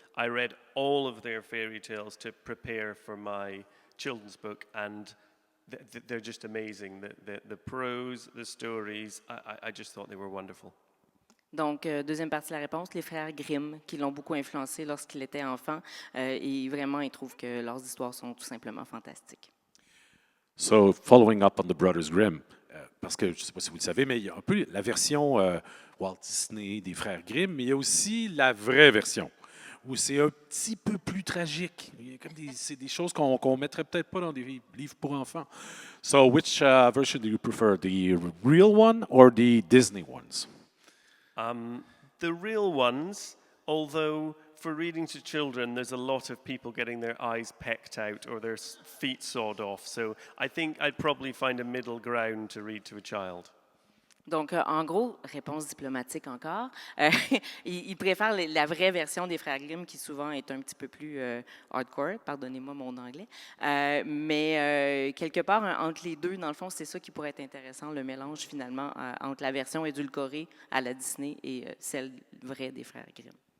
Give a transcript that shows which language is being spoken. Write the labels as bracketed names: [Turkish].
[English] I read all of their fairy tales to prepare for my children's book, and they're just amazing. The prose, the stories, I just thought they were wonderful. [French] Donc, deuxième partie de la réponse, les frères Grimm, qui l'ont beaucoup influencé lorsqu'il était enfant. Et vraiment, ils trouvent que leurs histoires sont tout simplement fantastiques. [English] So, following up on the Brothers Grimm, [French] parce que je ne sais pas si vous le savez, mais il y a un peu la version Walt Disney des frères Grimm, mais il y a aussi la vraie version, où c'est un petit peu plus tragique. Il y a comme c'est des choses qu'on ne mettrait peut-être pas dans des livres pour enfants. [English] So, which version do you prefer, the real one or the Disney ones? The real ones, although for reading to children, there's a lot of people getting their eyes pecked out or their feet sawed off. So I think I'd probably find a middle ground to read to a child. [French] Donc, en gros, réponse diplomatique encore, ils préfèrent la vraie version des frères Grimm, qui souvent est un petit peu plus hardcore, pardonnez-moi mon anglais. Mais quelque part, entre les deux, dans le fond, c'est ça qui pourrait être intéressant, le mélange finalement entre la version édulcorée à la Disney et celle vraie des frères Grimm.